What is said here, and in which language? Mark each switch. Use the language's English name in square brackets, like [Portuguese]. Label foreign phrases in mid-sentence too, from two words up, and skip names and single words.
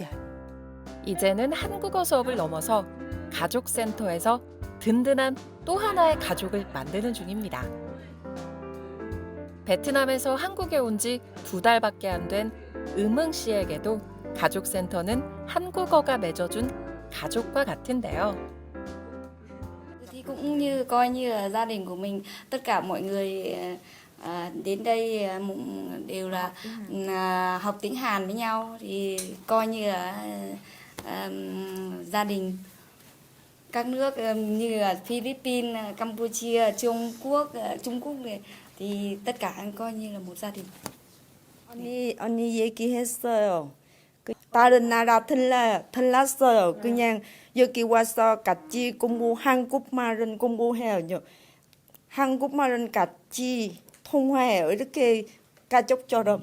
[Korean] 이제는 한국어 수업을 넘어서 가족센터에서 든든한 또 하나의 가족을 만드는 중입니다. 베트남에서 한국에 온 지 2달밖에 안 된 음흥 씨에게도 가족센터는 한국어가 맺어준 가족과 같은데요. [Vietnamese] Thì cũng như coi như là gia đình của mình, tất cả mọi người đến đây đều là học tiếng Hàn với nhau thì coi như là gia đình. Các nước như là Philippines, Campuchia, Trung Quốc thì tất cả coi như là một gia đình. [Korean] 언니 얘기했어요. 다른 나라 틀렸어요. 그냥 여기 와서 같이 한국말은 공부해요. 한국말은 같이 통화해요. 이렇게 가족처럼.